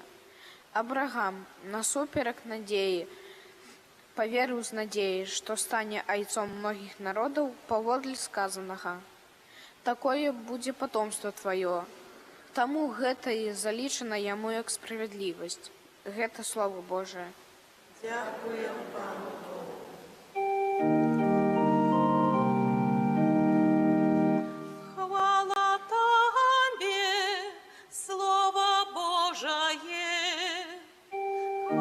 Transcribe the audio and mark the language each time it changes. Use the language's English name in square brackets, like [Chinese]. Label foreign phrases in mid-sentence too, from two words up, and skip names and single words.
[Belarusian] Абрагам, насуперак надзеі, паверыў з надзеяй, што стане айцом многіх народаў паводле сказанага. Такое будзе потомство тваё. Таму гэта і залічана яму як справядлівасць». Гэта Слово Божие. [Ukrainian] Дякуем Пану. [Russian] Хвала Тебе, Слово Божие,